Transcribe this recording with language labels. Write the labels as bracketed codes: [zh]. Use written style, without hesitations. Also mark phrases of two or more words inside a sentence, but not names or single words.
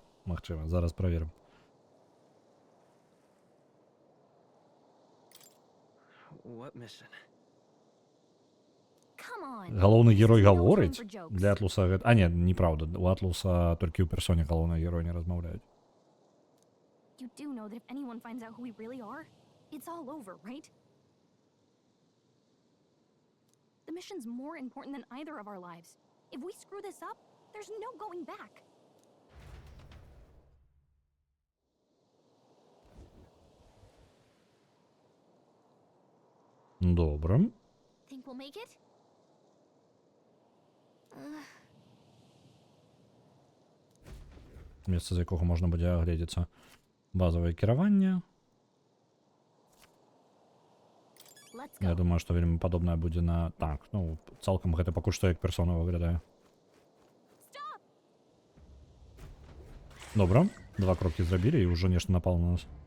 [be] Зараз праверым. Галоўны герой гаворыць? Для Атлуса гэта... А, не, неправда. У Атлуса толькі ў персоне галоўнага героя не размаўляюць. [en] You do know that if anyone finds out who we really are, it's all over, right? The mission's more important than either of our lives. If we screw this up, there's no going back. [be] Добра. [en] Think we'll make it? [be] Месца, з якога можна будзе агледзецца. Базавае кіраванне. Я думаю, што вельмі падобнае будзе на... Так, ну, цалкам гэта пакуль што як персона выглядае. Добра, 2 крокі зрабілі і ўжо нешта напало на нас.